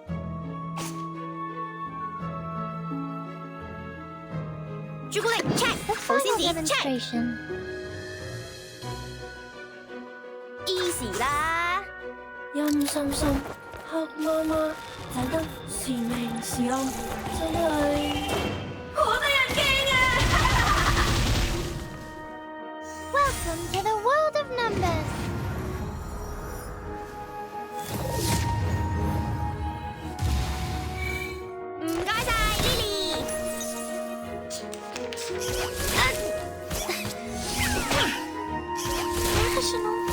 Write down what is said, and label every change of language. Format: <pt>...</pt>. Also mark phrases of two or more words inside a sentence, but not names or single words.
<en>Chocolate check! The final OCC check! demonstration. Easy lah!</en> <yue>陰森森，黑麻麻，睇得是明是暗，真係好得人驚啊！</yue> <en>Welcome to the world of numbers. Professional.</en>